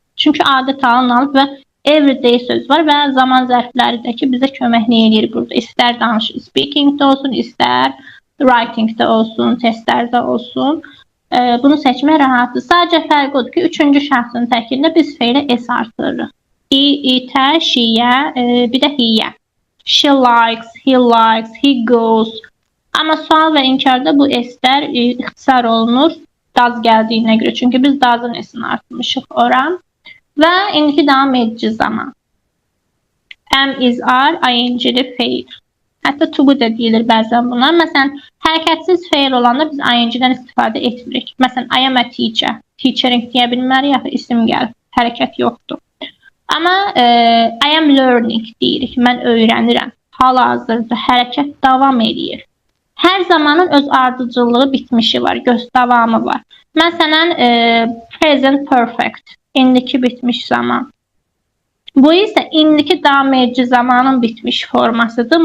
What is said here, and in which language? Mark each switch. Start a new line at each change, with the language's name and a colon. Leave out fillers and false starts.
Azerbaijani: Çünki adət halına alıb və everyday söz var və zaman zərfləri də ki, bizə köməklik eləyir burada. İstər speakingdə olsun, istər writingdə olsun, testlərdə olsun. Bunu seçmək rahatdır. Sadəcə fərq odur ki, üçüncü şəxsin təkində biz feilə s artırırıq. İtə, şiyə, bir də hiyə.
English: She likes, he likes, he goes.
Azerbaijani: Amma sual və inkarda bu s-lər ixtisar olunur daz gəldiyinə görə. Çünki biz dazın s-ini artırmışıq ora. Və indiki davam edici zaman. Am, is, are, ing-li feil. Hətta to da deyilir bəzən buna. Məsələn, hərəkətsiz feil olanda biz ing-dən istifadə etmirik. Məsələn,
English: I am a teacher.
Azerbaijani: Teachering deyə bilmərik, yaxud isim gəlir. Hərəkət yoxdur. Amma
English: I am learning
Azerbaijani: deyirik. Mən öyrənirəm. Hal-hazırda hərəkət davam edir. Hər zamanın öz ardıcıllığı bitmişi var, göz davamı var. Məsələn, present perfect. İndiki bitmiş zaman. Bu isə indiki davam edici zamanın bitmiş formasıdır.